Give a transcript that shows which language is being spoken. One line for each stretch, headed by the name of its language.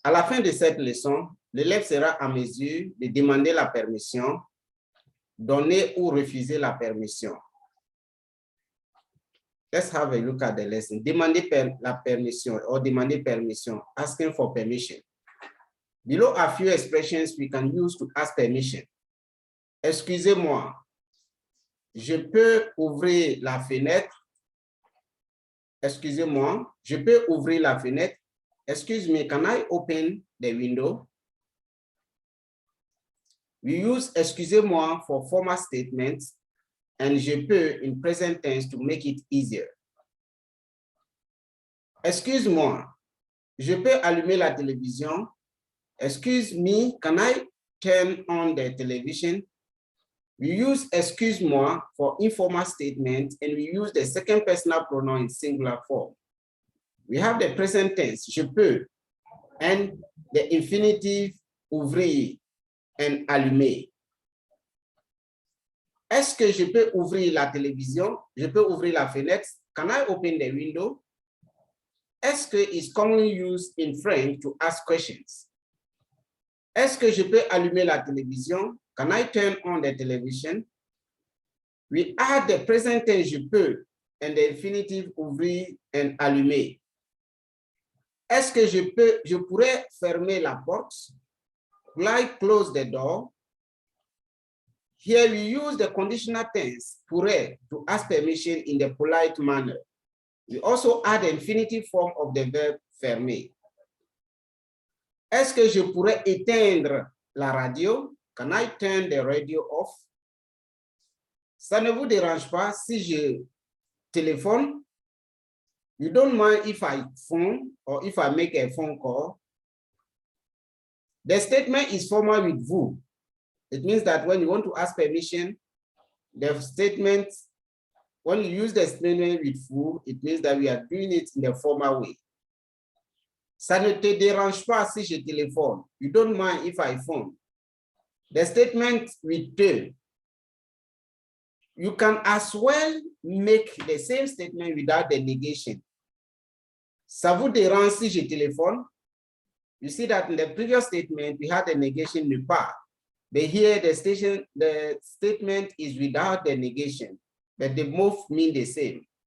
French: À la fin de cette leçon, l'élève sera en mesure de demander la permission, donner ou refuser la permission.
English: Let's have a look at the lesson.
French: Demander la permission
English: or
French: demander permission,
English: asking for permission. Below are few expressions we can use to ask permission.
French: Excusez-moi, je peux ouvrir la fenêtre. Excusez-moi, je peux ouvrir la fenêtre.
English: Excuse me, can I open the window? We use excusez-moi for formal statements and
French: je peux
English: in present tense to make it easier.
French: Excuse-moi, je peux allumer la télévision.
English: Excuse me, can I turn on the television? We use excuse-moi for informal statements and we use the second personal pronoun in singular form. We have the present tense,
French: je peux,
English: and the infinitive ouvrir and allumer.
French: Est-ce que je peux ouvrir la télévision? Je peux ouvrir la fenêtre?
English: Can I open the window?
French: Est-ce que
English: is commonly used in French to ask questions?
French: Est-ce que je peux allumer la télévision?
English: Can I turn on the television? We add the present tense
French: je peux
English: and the infinitive ouvrir and allumer.
French: Est-ce que je pourrais fermer la porte?
English: Will I close the door? Here we use the conditional tense pourrait to ask permission in the polite manner. We also add the infinitive form of the verb fermer.
French: Est-ce que je pourrais éteindre la radio?
English: Can I turn the radio off?
French: Ça ne vous dérange pas si je téléphone?
English: You don't mind if I phone or if I make a phone call? The statement is formal with vous. It means that when you want to ask permission, the statement, when you use the statement with vous, it means that we are doing it in the formal way.
French: Ça ne te dérange pas si je téléphone.
English: You don't mind if I phone. The statement with te. You can as well make the same statement without the negation.
French: Ça vous dérange si je téléphone?
English: You see that in the previous statement, we had the negation
French: ne pas.
English: But here the statement is without the negation, but they both mean the same.